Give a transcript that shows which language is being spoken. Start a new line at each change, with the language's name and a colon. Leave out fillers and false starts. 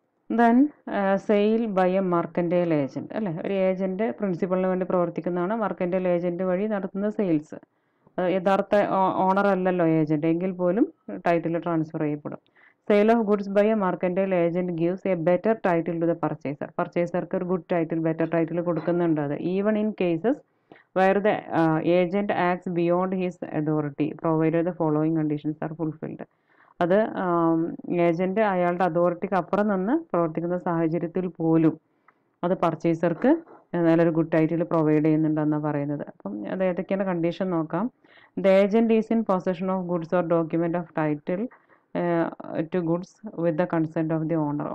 Malayalam: Then sale by A മർക്കൻറ്റൈൽ agent അല്ലേ, ഒരു agent പ്രിൻസിപ്പളിന് വേണ്ടി പ്രവർത്തിക്കുന്നതാണ്. മർക്കൻറ്റൈൽ ഏജൻറ്റ് വഴി നടത്തുന്ന സെയിൽസ്, യഥാർത്ഥ ഓണർ അല്ലല്ലോ ഏജൻറ്റ്, എങ്കിൽ പോലും ടൈറ്റിൽ ട്രാൻസ്ഫർ ചെയ്യപ്പെടും.
English: Sale of goods by a mercantile agent gives a better title to the purchaser.
Malayalam: പർച്ചേസർക്ക് ഒരു ഗുഡ് ടൈറ്റിൽ, ബെറ്റർ ടൈറ്റിൽ കൊടുക്കുന്നുണ്ട്.
English: അത് even in cases where the agent acts beyond his authority provided the following conditions are fulfilled.
Malayalam: അത് agent അയാളുടെ അതോറിറ്റിക്ക് അപ്പുറം നിന്ന് പ്രവർത്തിക്കുന്ന സാഹചര്യത്തിൽ പോലും അത് പർച്ചേസർക്ക് നല്ലൊരു ഗുഡ് ടൈറ്റിൽ പ്രൊവൈഡ് ചെയ്യുന്നുണ്ടെന്നാണ് പറയുന്നത്. അപ്പം അത് ഏതൊക്കെയാണ് കണ്ടീഷൻ നോക്കാം.
English: The agent is in possession of goods or document of title to goods with the consent of the owner.